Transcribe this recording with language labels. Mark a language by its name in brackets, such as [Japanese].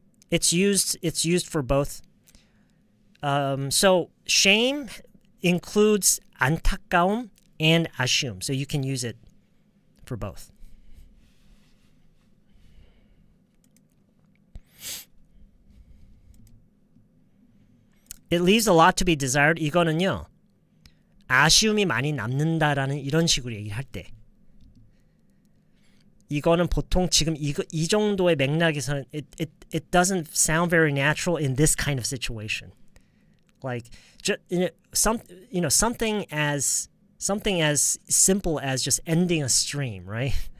[English] It's used for both. So shame includes 안타까움 and 아쉬움. So you can use it for both. It leaves a lot to be desired. [Korean] 이거는요. 아쉬움이 많이 남는다라는 이런 식으로 얘기할 때. 이거는 보통 지금 이 정도의 맥락에서는 [English] it doesn't sound very natural in this kind of situation. Like something as simple as just ending a stream, right?